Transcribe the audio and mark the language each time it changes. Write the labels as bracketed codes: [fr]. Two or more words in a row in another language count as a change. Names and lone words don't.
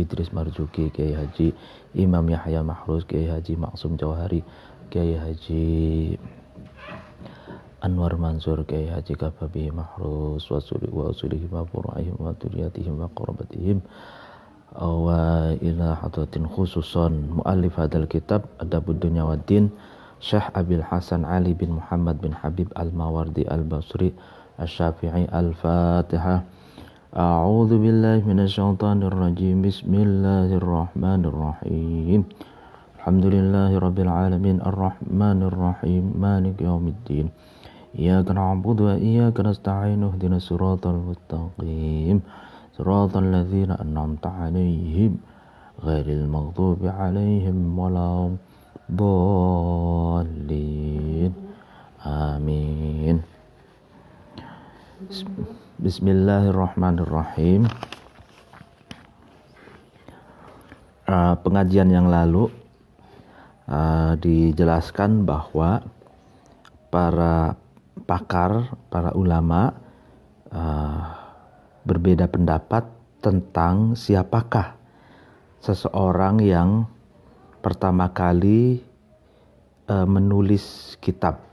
[ar] Idris Marzuki, Kiai Haji Imam Yahya Mahrus, Kiai Haji Maksum Jauhari, Kiai Haji Anwar Mansur, Kiai Haji Kababi Mahrus، وأصولهم وفروعهم وذرياتهم وقراباتهم، وإلى حضرة خصوصا مؤلف هذا الكتاب أدب الدنيا والدين، الشيخ أبي الحسن علي بن محمد بن حبيب الماوردي البصري الشافعي. الفاتحة. أعوذ بالله من الشيطان الرجيم. بسم الله الرحمن الرحيم. الحمد لله رب العالمين. الرحمن الرحيم. مالك يوم الدين. إياك نعبد وإياك نستعين. اهدنا الصراط المستقيم. صراط الذين أنعمت عليهم غير المغضوب عليهم ولا الضالين. آمين. بسم الله الرحمن الرحيم. [id] Pengajian yang lalu dijelaskan bahwa para pakar, para ulama berbeda pendapat tentang siapakah seseorang yang pertama kali menulis kitab.